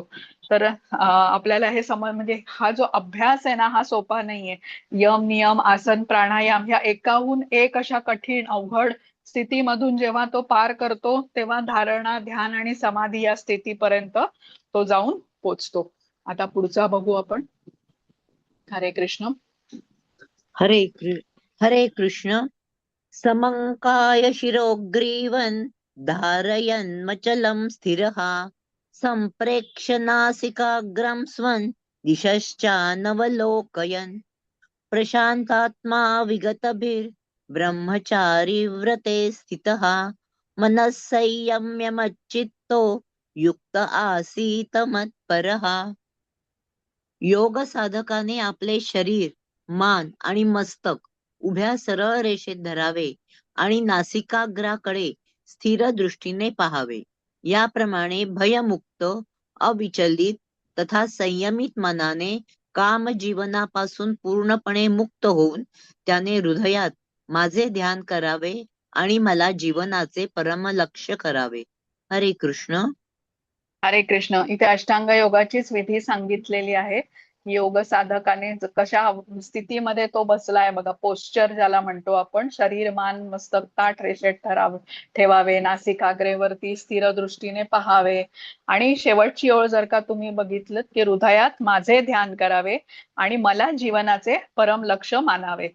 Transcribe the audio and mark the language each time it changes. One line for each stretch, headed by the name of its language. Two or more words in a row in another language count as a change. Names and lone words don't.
Marathi: तर आपल्याला हे म्हणजे हा जो अभ्यास आहे ना, हा सोपा नाहीये. यम नियम आसन प्राणायाम ह्या एकाहून एक अशा कठीण अवघड स्थितीमधून जेव्हा तो पार करतो तेव्हा धारणा ध्यान आणि समाधी या स्थितीपर्यंत तो जाऊन पोचतो. आता पुढचा बघू आपण.
Sanskrit: हरे कृष्ण. हरे कृष्ण. समंकाय शिरोग्रीवन् धारयन्मचलं स्थिरः सम्प्रेक्ष्य नासिकाग्रं स्वं दिशश्चानवलोकयन् प्रशान्तात्मा विगतभिर्ब्रह्मचारी व्रते स्थितः मनः संयम्य मच्चित्तो युक्त आसीत मत्परः.
Marathi: योग साधकाने आपले शरीर, मान आणि मस्तक उभ्या सरळ रेषेत धरावे आणि नासिकाग्राकडे स्थिर दृष्टीने पाहावे. याप्रमाणे भयमुक्त, अविचलित तथा संयमित मनाने काम जीवनापासून पूर्णपणे मुक्त होऊन त्याने हृदयात माझे ध्यान करावे आणि मला जीवनाचे परमलक्ष्य करावे.
Sanskrit: हरे कृष्ण. हरे कृष्ण.
Marathi: इथे अष्टांग योगाचीच विधी सांगितलेली आहे. योग साधकाने कशा स्थितीमध्ये तो बसलाय बघा, पोस्चर ज्याला म्हणतो आपण, शरीर मान मस्तक ताठ रेषेत ठेवावे, नासिकाग्रेवरती स्थिर दृष्टीने पहावे, आणि शेवटची ओळ जर का तुम्ही बघितलं की हृदयात माझे ध्यान करावे आणि मला जीवनाचे परम लक्ष मानावे.